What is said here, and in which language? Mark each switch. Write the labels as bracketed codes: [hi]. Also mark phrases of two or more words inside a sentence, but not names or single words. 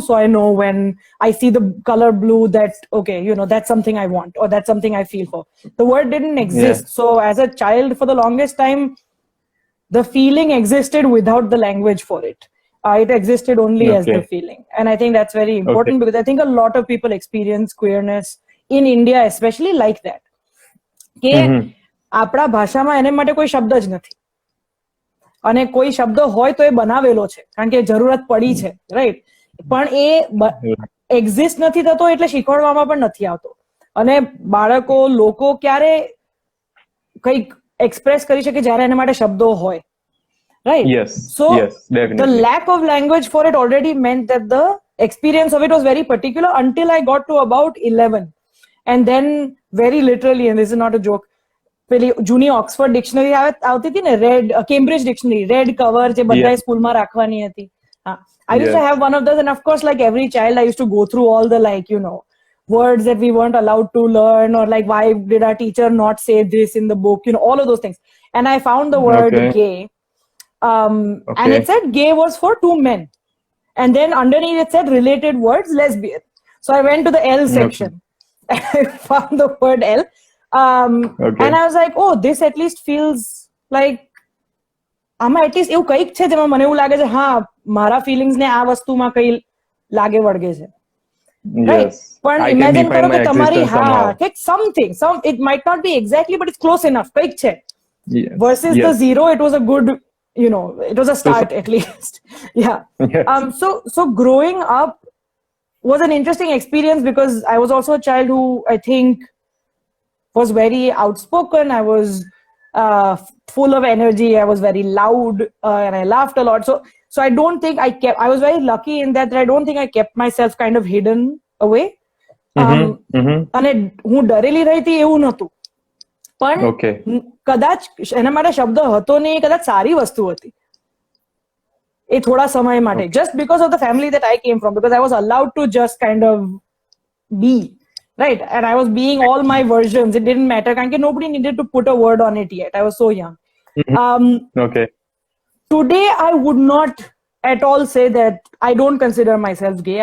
[en] So I know when I see the color blue that, okay, that's something I want or that's something I feel for. The word didn't exist. Yeah. So as a child, for the longest time, the feeling existed without the language for it. It existed only as the feeling. And I think that's very important because I think a lot of people experience queerness in India, especially like that. [gu] કે આપણા ભાષામાં એને માટે કોઈ શબ્દ જ નથી. અને કોઈ શબ્દ હોય તો એ બનાવેલો છે કારણ કે જરૂરત પડી છે, રાઈટ? પણ એ એક્ઝિસ્ટ નથી થતો એટલે શીખવાડવામાં પણ નથી આવતો. અને બાળકો લોકો ક્યારે કંઈક એક્સપ્રેસ કરી શકે જ્યારે એના માટે શબ્દો હોય, રાઈટ? [en] સો the lack of language for it already meant that the experience of it was very particular until I got to about 11. And then very literally, and this is not a joke, [gu] પેલી જૂની ઓક્સફર્ડ ડિક્શનરી આવતી હતી ને, [en] red Cambridge dictionary, red cover [gu] જે બધા સ્કૂલમાં રાખવાની હતી. હા, [en] I used to have one of those, and of course, like every child, I used to go through all the words that we weren't allowed to learn, or like why did our teacher not say this in the book, all of those things. And I found the word gay, and it said gay was for two men, and then underneath it said related words, lesbian. So I went to the L section and I found the word L. And I was like, oh, this at least feels like [gu] આમાં [en] at least [gu] એવું કંઈક છે જેમાં મને એવું લાગે છે, હા, મારા ફિલિંગ્સ ને આ વસ્તુમાં કઈ લાગે વળગે છે, રાઈટ? પણ ઇમેજિન કરો કે તમારી, હા, કંઈક સમથિંગ, [en] it might not be exactly, but it's close enough, [gu] કંઈક છે. [en] Versus the zero, it was a good, it was a start at least. Yeah. So growing up was an interesting experience because I was also a child who I think was very outspoken. I was full of energy. I was very loud and I laughed a lot. So I don't think I was very lucky in that I don't think I kept myself kind of hidden away. [gu] અને હું ડરેલી રહી એવું નહોતું, પણ કદાચ એના માટે શબ્દ હતો નહીં, કદાચ સારી વસ્તુ હતી એ થોડા સમય માટે, [en] just because of the family that I came from, because I was allowed to just kind of be. Right. And I was being all my versions. It didn't matter. Nobody needed to put a word on it yet. I was so young. Today, I would not at all say that I don't consider myself gay.